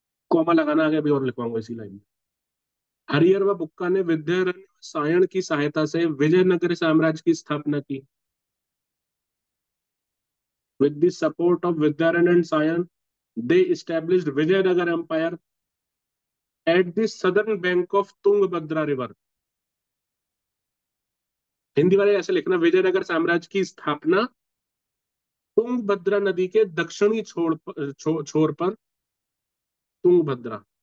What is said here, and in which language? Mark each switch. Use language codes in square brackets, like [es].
[hi] Comma लगाना आगे, अभी और लिखवाऊंगा इसी लाइन में। हरिहर व बुक्का ने विद्यारण्य व सायण की सहायता से विजयनगर साम्राज्य की स्थापना की। [en] With the support of Vidyaran and Sayan, they established Vijayanagar Empire at the southern bank of Tungabhadra River. [hi] Hindi वाले ऐसे लिखना, विजयनगर साम्राज्य की स्थापना तुंगभद्रा नदी के दक्षिणी छोर पर, तुंगभद्रा।